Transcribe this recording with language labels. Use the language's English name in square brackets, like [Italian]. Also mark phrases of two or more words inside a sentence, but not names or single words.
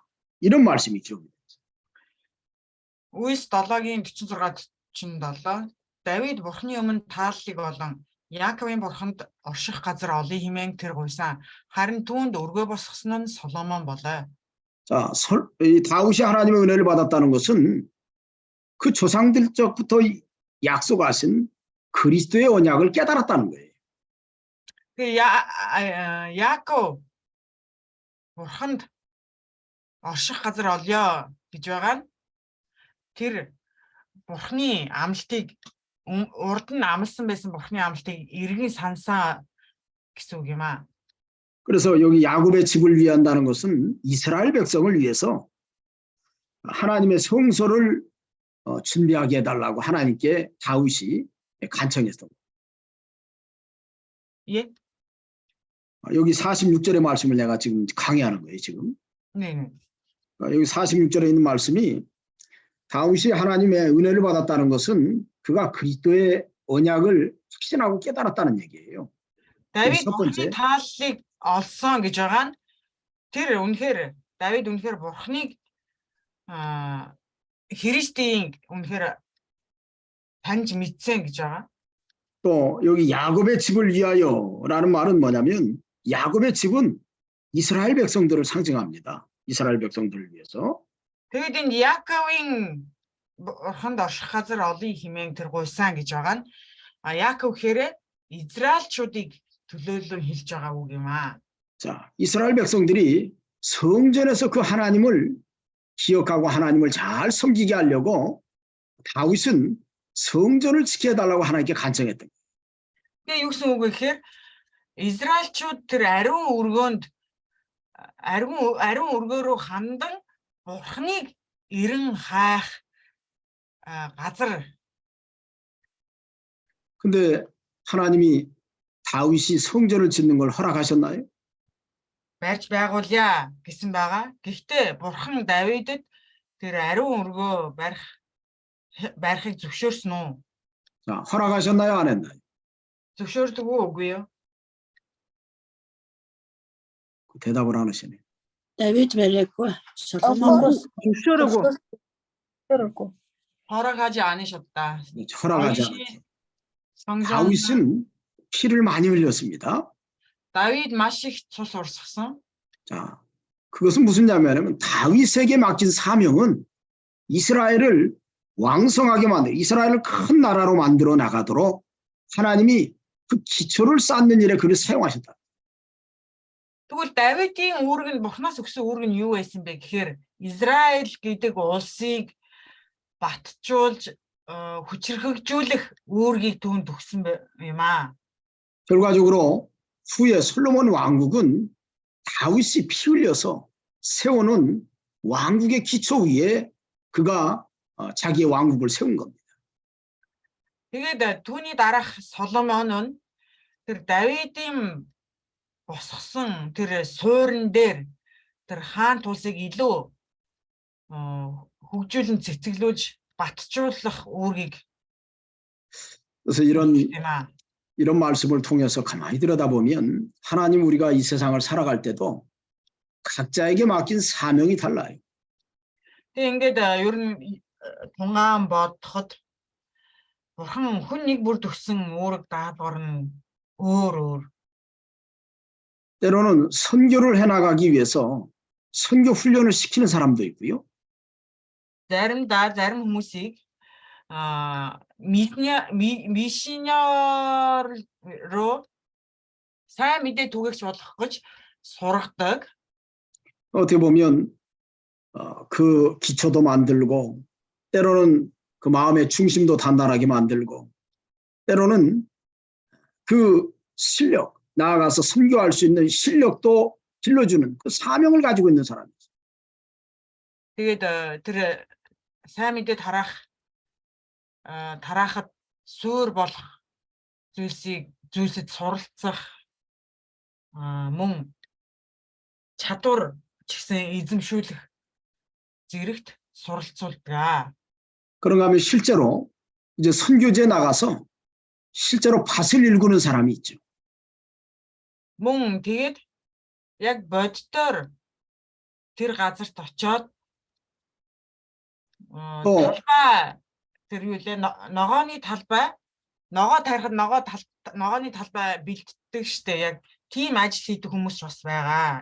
[Korean] 이런 말씀이 기록됩니다. [Mongolian] Үйлс 7-гийн 46-47 Давид бурхны өмнө тааллыг болон Яаковын бурханд орших газар олъё хэмээн тэр гуйсан. Харин түүнд өргөө босгосон нь Соломон болоо. [Korean] 자, 이 다윗이 하나님의 은혜를 받았다는 것은 그 조상들 적부터 약속하신 그리스도의 언약을 깨달았다는 거예요. [Mongolian] 그 Яаков бурханд орших газар олъё гэж байгаа нь тэр бурхны амлалтыг урд нь амласан байсан бурхны амлалтыг эргэн сансан гэсэн үг юм аа. [Korean] 그래서 여기 야곱의 집을 위한다는 것은 이스라엘 백성을 위해서 하나님의 성소를 준비하게 해달라고 하나님께 다윗이 간청했던 거예요. 예? 여기 46절의 말씀을 내가 지금 강의하는 거예요, 지금. 네. 여기 46절에 있는 말씀이 다윗이 하나님의 은혜를 받았다는 것은 그가 그리스도의 언약을 확신하고 깨달았다는 얘기예요. [Mongolian] Давид бурхны тааллыг олсон гэж байгаа нь тэр үнэхээр Давид үнэхээр бурхныг Христийн үнэхээр таньж мэдсэн гэж байгаа. [Korean] 또 여기 야곱의 집을 위하여라는 말은 뭐냐면 야곱의 집은 이스라엘 백성들을 상징합니다. 이스라엘 백성들을 위해서. [Mongolian] Тэгээд энэ Яаковын бурханд орших газар олъё хэмээн тэр гуйсан гэж байгаа нь Яаков хэрэг Израильчуудыг төлөөлөн хэлж байгаа үг юм аа. [Korean] 자, 이스라엘 백성들이 성전에서 그 하나님을 기억하고 하나님을 잘 섬기게 하려고 다윗은 성전을 지켜달라고 하나님께 간청했던 거예요. [Mongolian] Тэгээ юу гэсэн үг вэ гэхээр Израильчууд тэр ариун өргөөрөө хандан бурхныг эрен хайх газар. [Korean] 근데 하나님이 다윗이 성전을 짓는 걸 허락하셨나요? [Mongolian] Барьж байгуулъя гэсэн байгаа. Гэхдээ бурхан Давидэд тэр ариун өргөө барихыг зөвшөөрсөн үү? [Korean] 자, 허락하셨나요? 안 했나요? [Mongolian] зөвшөөрдөг үгүй юу? [Korean] 대답을 안 하시네. [Mongolian] Давид бариаггүй. Соломон зөвшөөрөөгүй. [Korean] 허락하지 않으셨다. 허락하지 않았죠. 다윗은 피를 많이 흘렸습니다. [Mongolian] Давид маш их цус урсгасан. [Korean] 자, 그것은 무슨 냐면은 다윗에게 맡긴 사명은 이스라엘을 왕성하게 만들어 이스라엘을 큰 나라로 만들어 나가도록 하나님이 그 기초를 쌓는 일에 그를 사용하셨다. [Mongolian] Тэгвэл Давидын үүрэг нь Бурханаас өгсөн үүрэг нь юу байсан бэ гэхээр Израиль гэдэг улсыг батжуулж хүчрхэгжүүлэх үүргийг түүнд өгсөн юм аа. [Korean] 결과적으로 후에 솔로몬 왕국은 다윗이 피 흘려서 세워놓은 왕국의 기초 위에 그가 자기의 왕국을 세운 겁니다. [Mongolian] Тэгээд түүний дараах Соломон нь тэр Давидын босгосон тэр суурин дээр тэр хаан тулсыг илүү хөгжүүлэн цэцгэлүүлж батжуулах үүргийг [Korean] 그래서 이런 주시나. 이런 말씀을 통해서 가만히 들여다보면 하나님 우리가 이 세상을 살아갈 때도 각자에게 맡긴 사명이 달라요. [Mongolian] Тэгээд ер нь тунгаан бодоход бурхан хүн нэг бүр төгсөн үүрэг даалгавар нь өөр. [Korean] 때로는 선교를 해나가기 위해서 선교 훈련을 시키는 사람도 있고요. [Mongolian] Заримдаа зарим хүмүүсийг миссионер руу сайн мэдээ түгээгч болох гэж сургадаг. [Korean] 어떻게 보면 그 기초도 만들고 때로는 그 마음의 중심도 단단하게 만들고 때로는 그 실력, 나아가서 선교할 수 있는 실력도 길러주는 그 사명을 가지고 있는 사람이죠. [Mongolian] Тэгээд тэр сайн мэдээ тараахад суур болох зүйлсэд суралцах мөн чадвар ч гэсэн эзэмшүүлэх зэрэгт суралцуулдаг. [Korean] 그런가 하면 실제로 이제 선교지에 나가서 실제로 밭을 일구는 사람이 있죠. [Mongolian] Мөн тэгээд яг боддоор тэр газарт очоод талбай тэр юу лээ ногооны талбай ногоо тарихад ногооны талбай бэлддэг штэ яг тийм ажил хийдэг хүмүүс бас байгаа.